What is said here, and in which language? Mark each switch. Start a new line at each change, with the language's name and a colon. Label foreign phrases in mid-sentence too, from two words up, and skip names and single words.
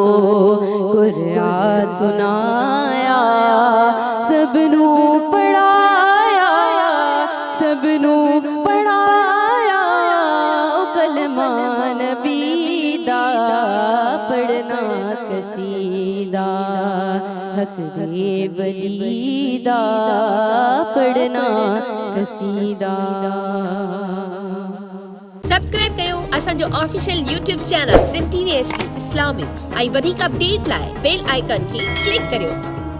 Punjabi: قرآن سنایا، سب نو پڑھایا سب نو پڑھایا، کلمہ نبی دا، پڑھنا قصیدہ حق دے ولیدہ، پڑھنا قصیدہ۔
Sindhi: سبسڪرائب कयो असांजो
English: official YouTube channel
Sindhi: सिम TV HD इस्लामिक ऐं वधीक अपडेट लाइ
English: bell icon
Sindhi: खे क्लिक करियो।